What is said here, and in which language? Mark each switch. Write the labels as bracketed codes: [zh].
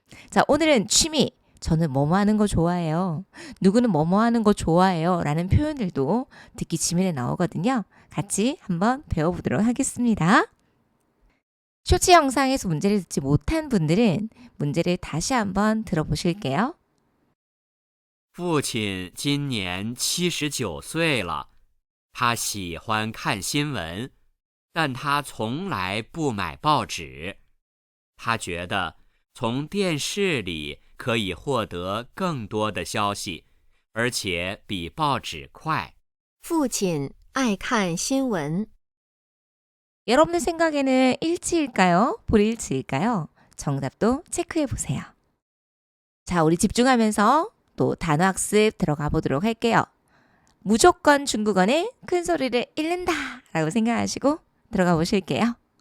[ko] 자, 오늘은 취미. 저는 뭐뭐 하는 거 좋아해요. 누구는 뭐뭐 하는 거 좋아해요. 라는 표현들도 듣기 지면에 나오거든요. 같이 한번 배워보도록 하겠습니다. 쇼츠 영상에서 문제를 듣지 못한 분들은 문제를 다시 한번 들어보실게요. [zh] 父亲今年79岁了，他喜欢看新闻，但他从来不买报纸，他觉得从电视里可以获得更多的消息，而且比报纸快。父亲爱看新闻。 [ko] 여러분의 생각에는 일치일까요? 불일치일까요? 정답도 체크해 보세요. 자, 우리 집중하면서 또 단어 학습 들어가 보도록 할게요. 무조건 중국어는 큰 소리를 잃는다 라고 생각하시고 들어가 보실게요.